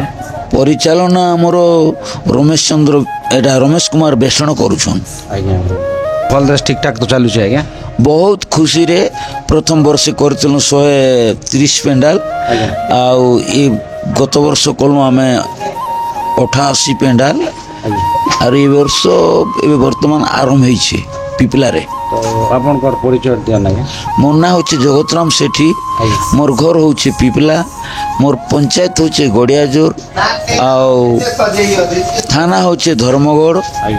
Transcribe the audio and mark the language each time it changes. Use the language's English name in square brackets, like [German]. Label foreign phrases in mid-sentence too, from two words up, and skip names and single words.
[Odia] ପରିଚାଳନା ଆମର ରମେଶ ଚନ୍ଦ୍ର ଏଇଟା ରମେଶ କୁମାର ବେସଣ କରୁଛନ୍। ଆଜ୍ଞା ଭଲରେ ଠିକ୍ ଠାକ୍ ତ ଚାଲୁଛି ଆଜ୍ଞା। ବହୁତ ଖୁସିରେ ପ୍ରଥମ ବର୍ଷ କରିଥିଲୁ 130 ପେଣ୍ଡାଲ। ଆଜ୍ଞା ଆଉ ଏ ଗତ ବର୍ଷ କଲୁ ଆମେ 88 ପେଣ୍ଡାଲ। ଆଜ୍ଞା ଆଉ ଏଇ ବର୍ଷ ଏବେ ବର୍ତ୍ତମାନ ଆରମ୍ଭ ହେଇଛି ପିପିଲାରେ। ତ ଆପଣଙ୍କର ପରିଚୟ ଦିଅନ୍ ଆଜ୍ଞା। ମୋର ନାଁ ହେଉଛି ଜଗତରାମ ସେଠୀ। ଆଜ୍ଞା ମୋର ଘର ହେଉଛି ପିପିଲା। ମୋର ପଞ୍ଚାୟତ ହେଉଛି ଗଡ଼ିଆଜୋର। ଆଉ ଥାନା ହେଉଛି ଧର୍ମଗଡ଼। ଆଜ୍ଞା।